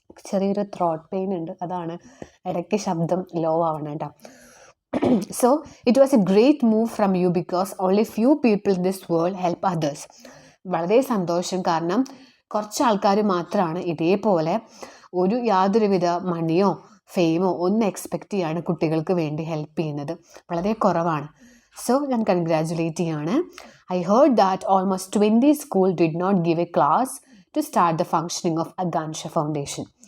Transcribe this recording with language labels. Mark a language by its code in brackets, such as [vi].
[ml] ചെറിയൊരു throat pain ഉണ്ട്, അതാണ് ഇടയ്ക്ക് ശബ്ദം ലോ ആവണം കേട്ടോ. [en] So, it was a great move from you because only few people in this world help others. [ml] വളരെ സന്തോഷം, കാരണം കുറച്ച് ആൾക്കാർ മാത്രമാണ് ഇതേപോലെ യാതൊരുവിധ മണിയോ ഫെയിമോ ഒന്നും എക്സ്പെക്റ്റ് ചെയ്യാണ് കുട്ടികൾക്ക് വേണ്ടി ഹെൽപ്പ് ചെയ്യുന്നത്, വളരെ കുറവാണ്. സോ ഞാൻ കൺഗ്രാജുലേറ്റ് ചെയ്യാണ്. [en] I heard that almost 20 school did not give a class to start the functioning of Agansha foundation.